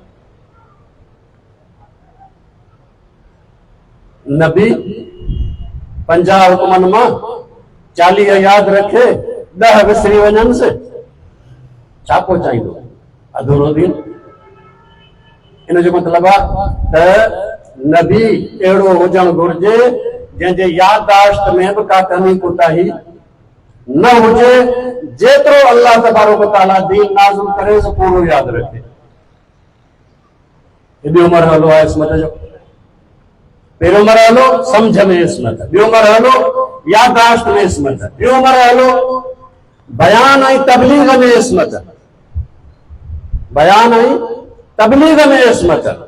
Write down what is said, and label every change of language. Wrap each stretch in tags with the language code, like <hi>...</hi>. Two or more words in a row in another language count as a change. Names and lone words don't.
<sd>नबी 50 हुक्मनि मां 40 यादि रखे, 10 विसरी वञनि से छा पहुचाईंदो? अधूरो दीन। इन जो मतलब आहे नबी अहिड़ो हुजणु घुरिजे जंहिंजे याददाश्त में बि का कमी कोताही न हुजे, जेतिरो</sd> <ar>الله تبارك وتعالى</ar> <sd>दीन नाज़िल करे सो पूरो यादि रखे। ॿियो मरहलो आहे इस्मत जो। पहिरियों मरहलो सम्झ में इस्मत, ॿियो मरहलो याददाश्त में इस्मत, ॿियो मरहलो बयान ऐं तबलीग में इस्मत, बयान ऐं तबलीग में इस्मत।</sd>